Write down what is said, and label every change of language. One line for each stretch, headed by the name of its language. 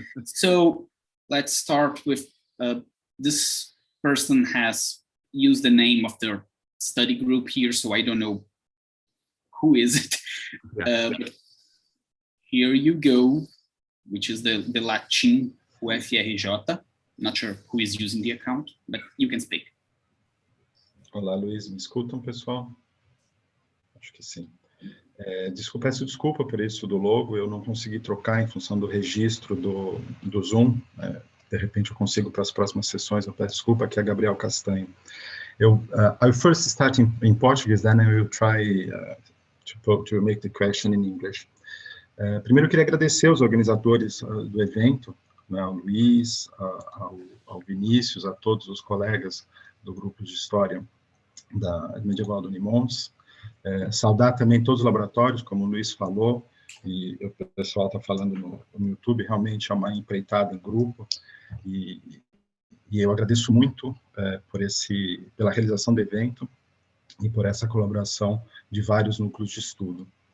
English: So let's start with, this person has used the name of their study group here, so I don't know who is it. Yeah. But here you go, which is the Latin UFRJ. Not sure who is using the account, but you can speak.
Portuguese: Olá, Luiz, me escutam, pessoal? Acho que sim. Peço desculpa por isso do logo, eu não consegui trocar em função do registro do Zoom. De repente eu consigo para as próximas sessões, eu peço desculpa, aqui é Gabriel Castanho.
English: I'll first start in Portuguese, then I will try to make the question in English.
Portuguese: Primeiro eu queria agradecer aos organizadores do evento, né, ao Luiz, ao Vinícius, a todos os colegas do grupo de História da Medieval do Unimons. Saudar também todos os laboratórios, como o Luiz falou, e o pessoal está falando no YouTube, realmente é uma empreitada em grupo, e eu agradeço muito pela realização do evento e por essa colaboração de vários núcleos de estudo.